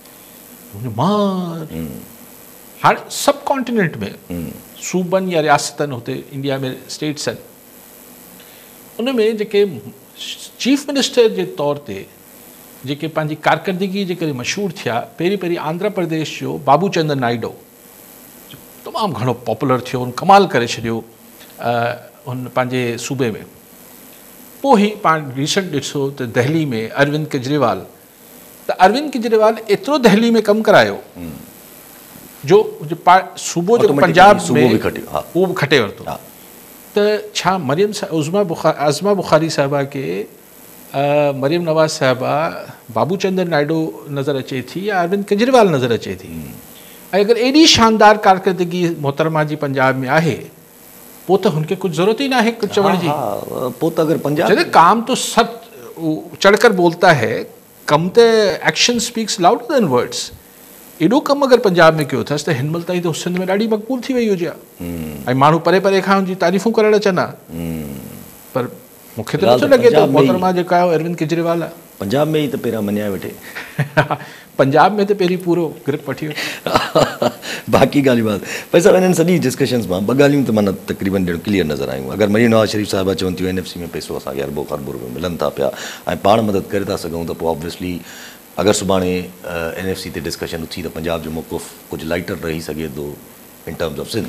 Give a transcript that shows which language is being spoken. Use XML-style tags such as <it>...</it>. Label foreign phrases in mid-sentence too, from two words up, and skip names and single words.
<sd>मां हाणे सब कॉन्टिनेंट में सूबनि या रियासतनि हुते इंडिया में स्टेट्स आहिनि, उन में जेके</sd> <en>chief minister</en> <sd>जे तौर ते जेके पंहिंजी कारकर्दगी जे करे मशहूरु थिया, पहिरीं आंध्र प्रदेश जो बाबू चंद्र नायडू तमामु घणो पॉपुलर थियो, उन कमाल करे छॾियो हुन पंहिंजे सूबे में। पोइ ई पाण रिसेंट ॾिसो त दिल्ली में अरविंद केजरीवाल, त अरविंद केजरीवाल एतिरो दिल्ली में कमु करायो जो सूबो जेको पंजाब में उहो बि खटे वरितो। त छा अज़मा बुखारी साहिबा खे मरियम नवाज़ साहिबा बाबू चंद्र नायडू नज़र अचे थी या अरविंद केजरीवाल नज़र अचे थी? ऐं अगरि एॾी शानदार कारकर्दगी मोहतरमा जी पंजाब में आहे, पोइ त हुनखे कुझु ज़रूरत ई न आहे कुझु चवण जी। पोइ त अगरि पंजाब</sd> <ur>کام تو سب چڑھ کر بولتا ہے,</ur> <sd>कम त</sd> <en>action speaks louder than words.</en> <sd>एॾो कमु अगरि पंजाब में कयो अथसि त हिन महिल ताईं त सिंध में ॾाढी मक़बूल थी वई हुजे ऐं माण्हू परे परे खां हुनजी तारीफ़ूं करणु अचनि। पर मूंखे त नथो लॻे थो मोहतरमा जेका आहे अरविंद केजरीवाल आहे। पंजाब में ई त पहिरियां मञाए वेठे पंजाब में त पहिरीं पूरो ग्रिप वठी वियो। बाक़ी ॻाल्हियूं बात पर सभु हिननि सॼी डिस्कशन्स मां ॿ ॻाल्हियूं त माना तक़रीबन ॼण क्लियर नज़र आयूं। अगरि मरियम नवाज़ शरीफ़ साहिबा चवनि थियूं NFC में पैसो असांखे अरबो ख़रबो रुपया मिलनि था पिया ऐं पाण मदद करे था सघूं, त पोइ ऑब्वियसली अगरि सुभाणे NFC ते डिस्कशन उथी त पंजाब जो मौक़ुफ़ कुझु लाइटर रही सघे थो</sd> <en>in terms of Sindh.</en>